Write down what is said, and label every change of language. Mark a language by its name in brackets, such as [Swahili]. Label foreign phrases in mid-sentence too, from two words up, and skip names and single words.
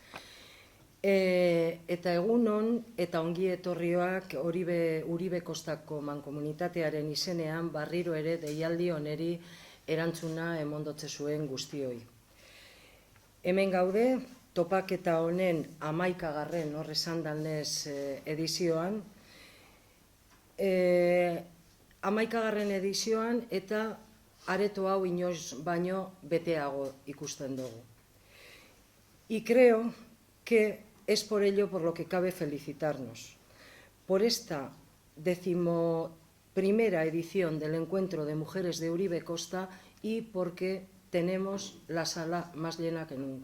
[Basque] Eta egunon eta ongi etorrioak Uribe Kostako mankomunitatearen izenean barriro ere deialdi oneri erantzuna emondotze zuen guztioi. Hemen gaude, topaketa honen 11. Hor esan danez edizioan. 11. edizioan eta areto hau inoiz baino beteago ikusten dugu. [Spanish] Y creo que es por ello por lo que cabe felicitarnos. Por esta 11ª edición del Encuentro de Mujeres de Uribe Costa y porque tenemos la sala más llena que nunca.